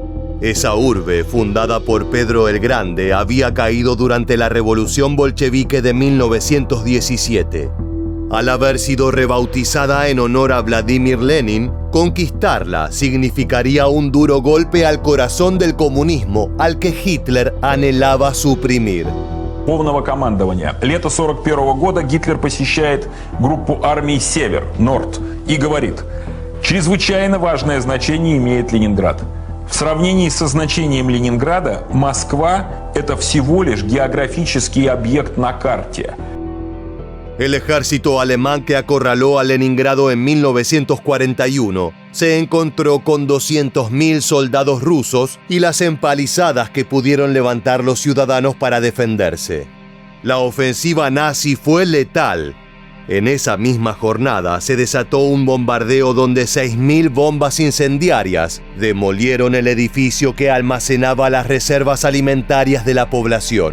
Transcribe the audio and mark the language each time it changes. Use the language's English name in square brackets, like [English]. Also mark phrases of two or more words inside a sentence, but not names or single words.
[Spanish] Esa urbe, fundada por Pedro el Grande, había caído durante la Revolución Bolchevique de 1917. Al haber sido rebautizada en honor a Vladimir Lenin, conquistarla significaría un duro golpe al corazón del comunismo, al que Hitler anhelaba suprimir. [Russian] Полного командования. Лето 1941 года Гитлер посещает группу армий «Север», «Норд» и говорит: «Чрезвычайно важное значение имеет Ленинград. В сравнении со значением Ленинграда, Москва – это всего лишь географический объект на карте». [Spanish] El ejército alemán que acorraló a Leningrado en 1941 se encontró con 200.000 soldados rusos y las empalizadas que pudieron levantar los ciudadanos para defenderse. La ofensiva nazi fue letal. En esa misma jornada se desató un bombardeo donde 6.000 bombas incendiarias demolieron el edificio que almacenaba las reservas alimentarias de la población.